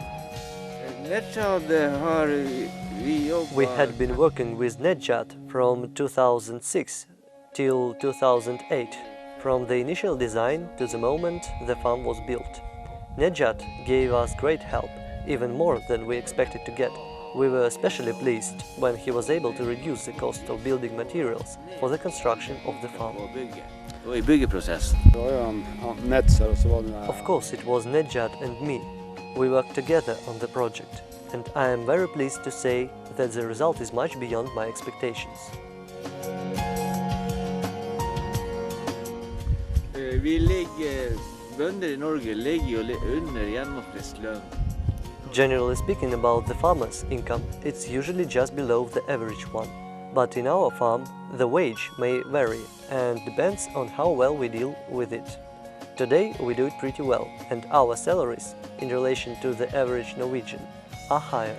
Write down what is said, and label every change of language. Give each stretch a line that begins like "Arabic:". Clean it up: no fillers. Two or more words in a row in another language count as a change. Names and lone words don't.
English: We had been working with Nedjad from 2006 till 2008, from the initial design to the moment the farm was built. Nedjad gave us great help, even more than we expected to get. We were especially pleased when he was able to reduce the cost of building materials for the construction of the farm.
Norwegian: Og i byggeprosess. Det var jo han Netzer, og så var det
English: Of course, it was Nedjad and me. We worked together on the project, and I am very pleased to say that the result is much beyond my expectations.
Norwegian: Bønder i Norge ligger jo under gjennomsnittslønn.
English: Generally speaking about the farmer's income, it's usually just below the average one. But in our farm, the wage may vary and depends on how well we deal with it. Today we do it pretty well, and our salaries, in relation to the average Norwegian, are higher.